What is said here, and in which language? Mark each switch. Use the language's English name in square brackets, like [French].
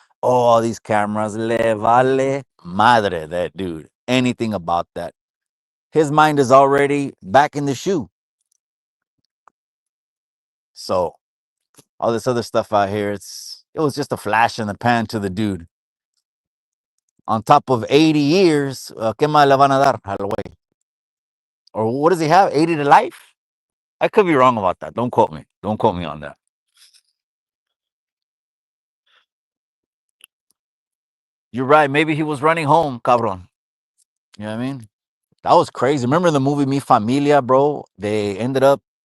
[English] Oh, all these cameras. [Spanish] Le vale madre, [English] that dude. Anything about that. His mind is already back in the shoe. So all this other stuff out here, it was just a flash in the pan to the dude. On top of 80 years, [Spanish] ¿qué más le van a dar al güey? [English] Or what does he have? 80 to life? I could be wrong about that. Don't quote me. Don't quote me on that. You're right. Maybe he was running home, cabron. You know what I mean? That was crazy. Remember the movie Mi Familia, bro? They ended up